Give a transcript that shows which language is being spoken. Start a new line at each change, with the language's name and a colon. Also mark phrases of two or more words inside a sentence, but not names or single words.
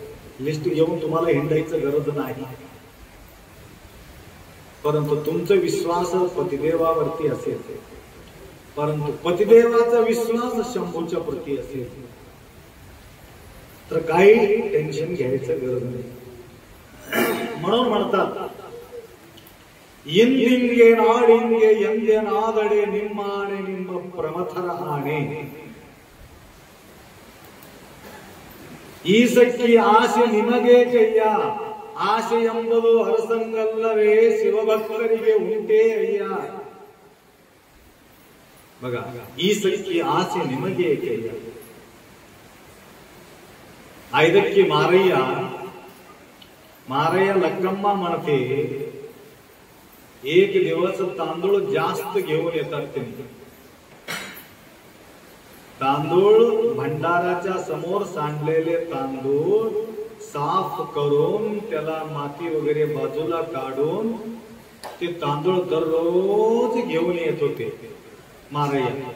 Marathi: लिस्ट घेऊन तुम्हाला हिंडायचं गरज नाही. परंतु तुमचा विश्वास पतिदेवावरती असेल, परंतु पतिदेवाचा विश्वास शंभूच्या प्रती असेल तर काही टेन्शन घ्यायचं गरज नाही. म्हणून म्हणतात
Kannada: ಎಂದಿಂಗೆ ನಾಡಿಂಗೆ ಎಂದೆನಾದಡೆ ನಿಮ್ಮಾಣೆ ನಿಮ್ಮ ಪ್ರಮಥರ ಆಣೆ. ಈ ಸಖಿ ಆಸೆ ನಿಮಗೆ ಕಯ್ಯ. ಆಸೆ ಎಂಬುದು ಹರಸಂಗಲ್ಲವೇ ಶಿವಭಕ್ತರಿಗೆ ಉಂಟೇ ಅಯ್ಯ. बघा, ಈ ಸಖಿ ಆಸೆ ನಿಮಗೆ ಕಯ್ಯ.
Marathi: ಐದಕ್ಕೆ मारय्या लक्कम्मा म्हणते एक दिवस तांदूळ जास्त घेऊन येतात त्यांनी. तांदूळ भंडाराच्या समोर सांडलेले तांदूळ साफ करून त्याला माती वगैरे बाजूला काढून ते तांदूळ दररोज घेऊन येत होते मारय्या.